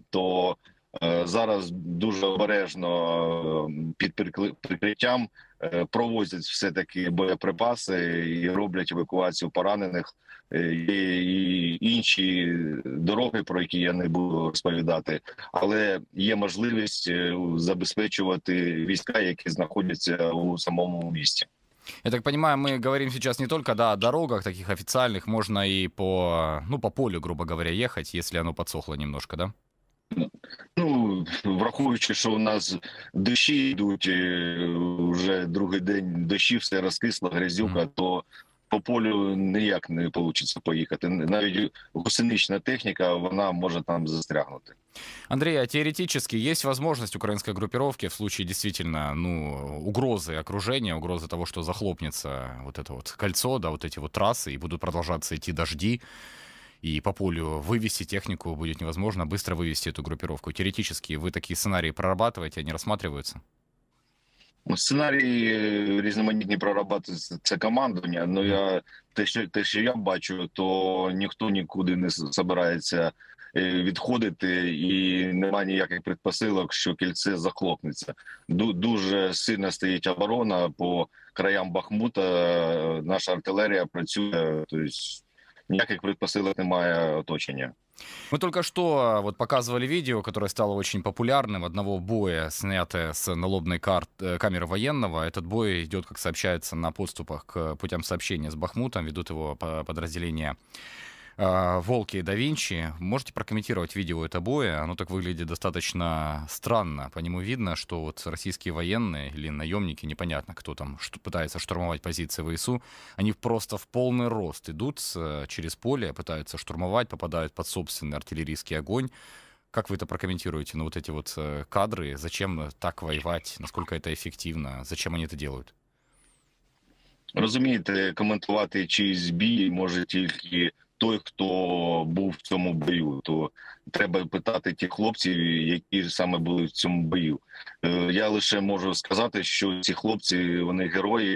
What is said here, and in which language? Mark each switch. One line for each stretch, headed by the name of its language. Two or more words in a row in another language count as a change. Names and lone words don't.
Ukrainian: То зараз дуже обережно під прикриттям провозять все-таки боєприпаси і роблять евакуацію поранених. Є і інші дороги, про які я не буду розповідати, але є можливість забезпечувати війська, які знаходяться у самому місті.
Russian: Я так понимаю, мы говорим сейчас не только, да, о дорогах таких официальных, можно и по полю, грубо говоря, ехать, если оно подсохло немножко, да?
Ukrainian: Ну, враховуючи, що у нас дощі йдуть, вже другий день дощі, все розкисло, грязюка, то по полю ніяк не вийде поїхати. Навіть гусенична техніка, вона може там застрягнути.
Russian: Андрей, а теоретически есть возможность украинской группировки в случае действительно, угрозы окружения, угрозы того, что захлопнется вот это вот кольцо, да, вот эти вот трассы, и будут продолжаться идти дожди, и по полю вывести технику будет невозможно, быстро вывести эту группировку. Теоретически вы такие сценарии прорабатываете, они рассматриваются?
Ukrainian: Сценарії різноманітні прорабатують це командування. Ну те, що я бачу, то ніхто нікуди не збирається відходити, і немає ніяких предпосилок, що кільце захлопнеться. Дуже сильно стоїть оборона по краям Бахмута. Наша артилерія працює, тобто ніяких предпосилок немає оточення.
Russian: Мы только что вот показывали видео, которое стало очень популярным, одного боя, снятое с налобной камеры военного. Этот бой идет, как сообщается, на подступах к путям сообщения с Бахмутом. Ведут его подразделения «Волки» и «Да Винчи». Можете прокомментировать видео этого боя? Оно так выглядит достаточно странно. По нему видно, что вот российские военные или наемники, непонятно кто там, пытается штурмовать позиции ВСУ, они просто в полный рост идут через поле, пытаются штурмовать, попадают под собственный артиллерийский огонь. Как вы это прокомментируете? Ну вот эти вот кадры, зачем так воевать, насколько это эффективно, зачем они это делают?
Ukrainian: Розумієте, коментувати чийсь бій може тільки той, хто був в цьому бою. То треба питати тих хлопців, які саме були в цьому бою. Я лише можу сказати, що ці хлопці, вони герої.